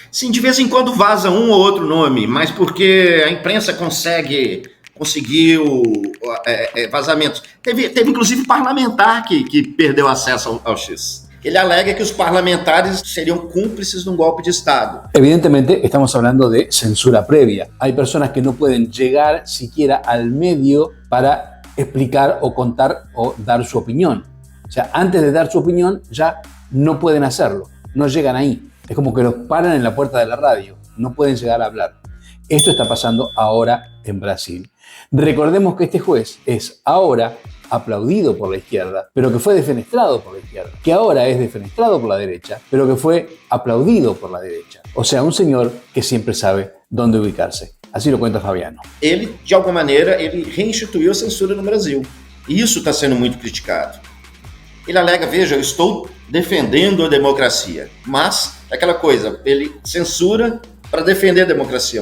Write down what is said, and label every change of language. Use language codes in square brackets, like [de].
[pt] Sim, de vez em quando vaza um ou outro nome, mas porque a imprensa conseguiu vazamentos. Teve inclusive parlamentar que perdeu acesso ao X. Ele alega que os parlamentares seriam cúmplices de um golpe de Estado. [es] Evidentemente, estamos hablando de censura previa. Hay personas que no pueden llegar siquiera al medio para explicar o contar o dar su opinión. O sea, antes de dar su opinión ya no pueden hacerlo, no llegan ahí. Es como que los paran en la puerta de la radio, no pueden llegar a hablar. Esto está pasando ahora en Brasil. Recordemos que este juez es ahora aplaudido por la izquierda, pero que fue defenestrado por la izquierda, que ahora es defenestrado por la derecha, pero que fue aplaudido por la derecha. O sea, un señor que siempre sabe dónde ubicarse. Así lo cuenta Fabiano. [pt] Ele, de alguma maneira, ele reinstituiu a censura no Brasil. E isso está sendo muito criticado. Ele alega, veja, eu estou defendendo a democracia, mas é aquela coisa, ele censura para defender a democracia.